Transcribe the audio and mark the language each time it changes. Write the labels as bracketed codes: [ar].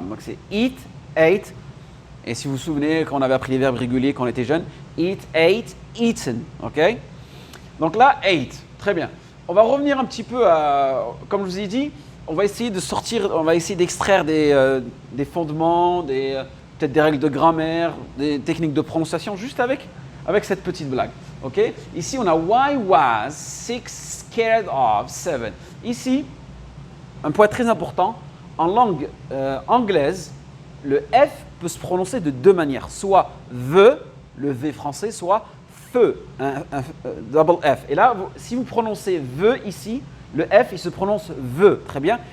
[fr] Donc c'est eat, ate. Et si vous vous souvenez, quand on avait appris les verbes réguliers quand on était jeune, eat, ate, eaten, ok? Donc là, ate, très bien. On va revenir un petit peu à, comme je vous ai dit, on va essayer d'extraire des fondements, peut-être des règles de grammaire, des techniques de prononciation, juste avec cette petite blague, ok? [en] Ici, on a why was 6 scared of 7. [fr] Ici, un point très important, en langue anglaise, le F peut se prononcer de deux manières, soit the, le V français, soit feu, double F. Et là, si vous prononcez the ici, le F, il se prononce the, très bien.